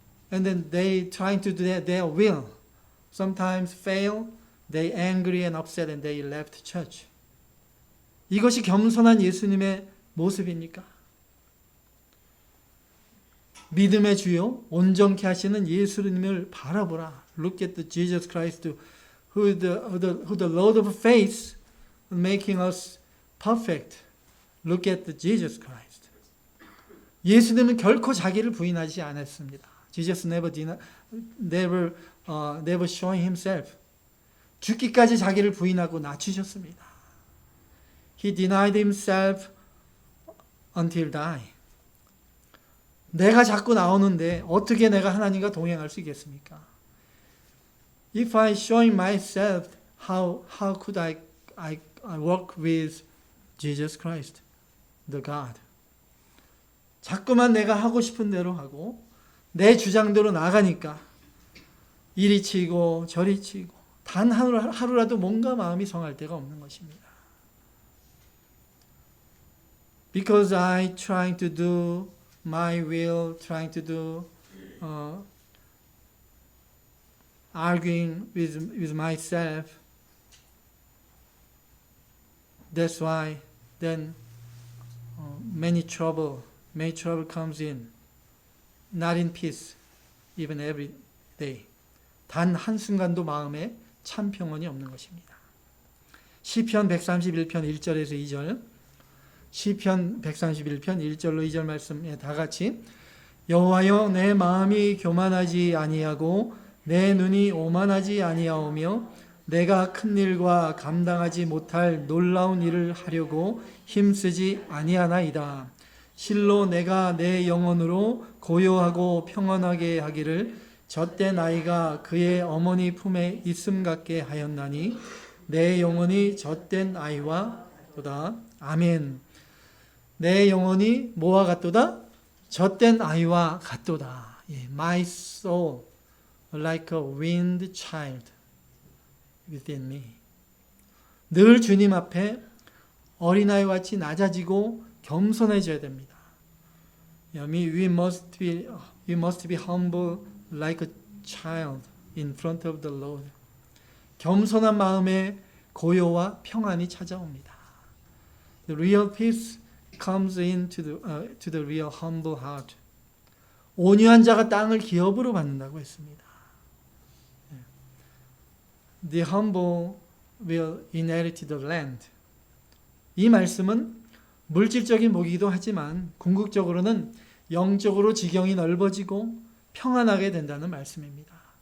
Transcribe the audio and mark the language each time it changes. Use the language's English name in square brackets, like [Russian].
[English] And then they trying to do their will. Sometimes fail. They angry and upset and they left church. [Korean] 이것이 겸손한 예수님의 모습입니까? 믿음의 주요 온전케 하시는 예수님을 바라보라. [English] Look at the Jesus Christ, who the Lord of faith, making us perfect. Look at the Jesus Christ. [Korean] 예수님은 결코 자기를 부인하지 않았습니다. [English] Jesus never showing himself. [Korean] 죽기까지 자기를 부인하고 낮추셨습니다. [English] He denied himself until die. [Korean] 내가 자꾸 나오는데 어떻게 내가 하나님과 동행할 수 있겠습니까? [English] If I showing myself, how could I work with Jesus Christ, the God? [Korean] 자꾸만 내가 하고 싶은 대로 하고 내 주장대로 나가니까 이리 치고 저리 치고 단 하루라도 뭔가 마음이 성할 때가 없는 것입니다. [English] Because I trying to do my will, trying to do arguing with myself, That's why then many trouble comes in. Not in peace, even every day. [Korean] 단 한순간도 마음에 참 평온이 없는 것입니다. 시편 131편 1절에서 2절, 시편 131편 1절로 2절 말씀에 다 같이 여호와여 내 마음이 교만하지 아니하고 내 눈이 오만하지 아니하오며 내가 큰 일과 감당하지 못할 놀라운 일을 하려고 힘쓰지 아니하나이다. 실로 내가 내 영혼으로 고요하고 평안하게 하기를 젖된 아이가 그의 어머니 품에 있음 같게 하였나니 내 영혼이 젖된 아이와 같도다. 아멘. 내 영혼이 뭐와 같도다? 젖된 아이와 같도다. [English] My soul like a weaned child within me. [Korean] 늘 주님 앞에 어린아이와 같이 낮아지고 겸손해져야 됩니다. [English] We must be humble like a child in front of the Lord. [Korean] 겸손한 마음에 고요와 평안이 찾아옵니다. [English] The real peace comes into to the real humble heart. [Korean] 온유한 자가 땅을 기업으로 받는다고 했습니다. [English] The humble will inherit the land. [Korean] 이 말씀은 물질적인 복이기도 하지만 궁극적으로는 영적으로 지경이 넓어지고 평안하게 된다는 말씀입니다.